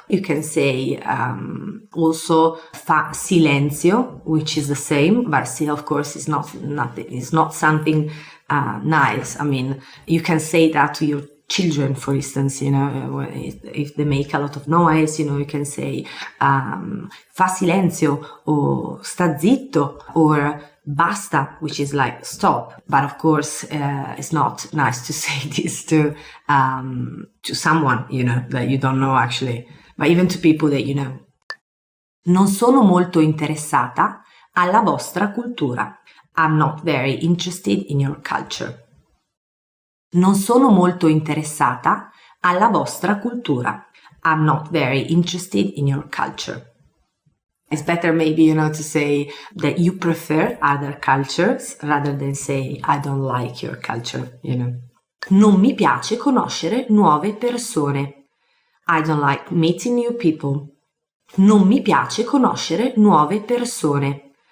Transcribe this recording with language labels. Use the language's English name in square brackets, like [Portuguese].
[English] You can say also [Italian] fa silenzio, [English] which is the same, but still, of course, it's not something nice. I mean, you can say that to your children, for instance, if they make a lot of noise, you can say fa silenzio or [Italian] sta zitto [English] or basta, which is like stop. But of course, it's not nice to say this to someone, that you don't know actually, but even to people that you know. [Italian] Non sono molto interessata alla vostra cultura. [English] I'm not very interested in your culture. [Italian] Non sono molto interessata alla vostra cultura. [English] I'm not very interested in your culture. It's better maybe, to say that you prefer other cultures rather than say I don't like your culture, [Italian] Non mi piace conoscere nuove persone. [English] I don't like meeting new people. [Italian] Non mi piace conoscere nuove persone.